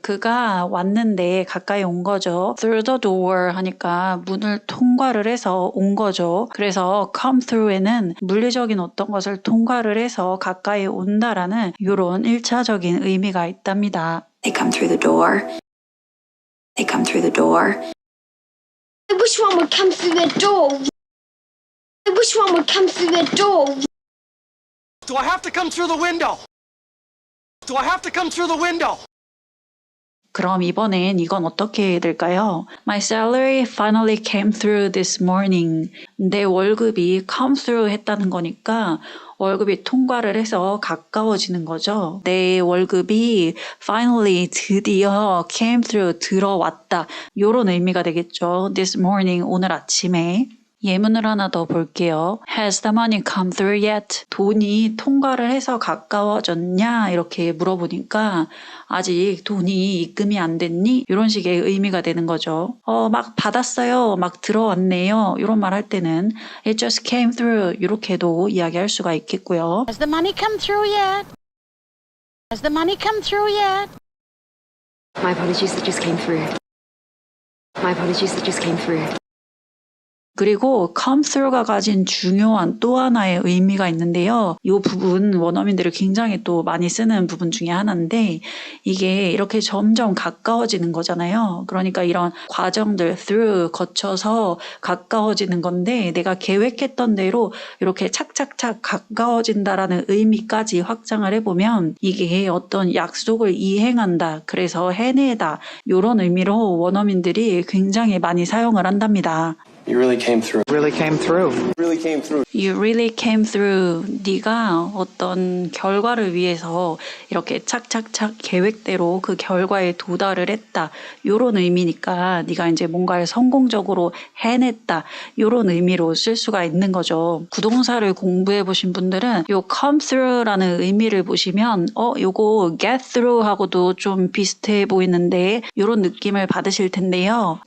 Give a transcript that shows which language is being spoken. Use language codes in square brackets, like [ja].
[ko] 그가 왔는데 가까이 온 거죠. [en] through the door [ko] 하니까 문을 통과를 해서 온 거죠. 그래서 come through에는 물리적인 어떤 것을 통과를 해서 가까이 온다라는 이런 1차적인 의미가 있답니다. [en] They come through the door. They come through the door. I wish one would come through the door. I wish one would come through the door. Do I have to come through the window? Do I have to come through the window? [ko] 그럼 이번엔 이건 어떻게 될까요? [en] My salary finally came through this morning. [ko] 내 월급이 come through 했다는 거니까 월급이 통과를 해서 가까워지는 거죠. 내 월급이 finally 드디어 came through 들어왔다. 이런 의미가 되겠죠. [en] This morning [ko] 오늘 아침에. 예문을 하나 더 볼게요. [en] Has the money come through yet? [ko] 돈이 통과를 해서 가까워졌냐? 이렇게 물어보니까 아직 돈이 입금이 안 됐니? 이런 식의 의미가 되는 거죠. 막 받았어요. 막 들어왔네요. 이런 말 할 때는 [en] It just came through [ko] 이렇게도 이야기할 수가 있겠고요. [en] Has the money come through yet? Has the money come through yet? My apologies, that just came through. My apologies, that just came through. [ko] 그리고 come through가 가진 중요한 또 하나의 의미가 있는데요. 이 부분 원어민들이 굉장히 또 많이 쓰는 부분 중에 하나인데 이게 이렇게 점점 가까워지는 거잖아요. 그러니까 이런 과정들 through 거쳐서 가까워지는 건데 내가 계획했던 대로 이렇게 착착착 가까워진다라는 의미까지 확장을 해보면 이게 어떤 약속을 이행한다. 그래서 해내다. 이런 의미로 원어민들이 굉장히 많이 사용을 한답니다. [en] You really came through. Really came through. Really came through. You really came through. [ko] 네가 어떤 결과를 위해서 이렇게 착착착 계획대로 그 결과에 도달을 했다. 이런 의미니까 네가 이제 뭔가를 성공적으로 해냈다. 이런 의미로 쓸 수가 있는 거죠. 구동사를 공부해 보신 분들은 요 come through라는 의미를 보시면 요거 get through하고도 좀 비슷해 보이는데 이런 느낌을 받으실 텐데요.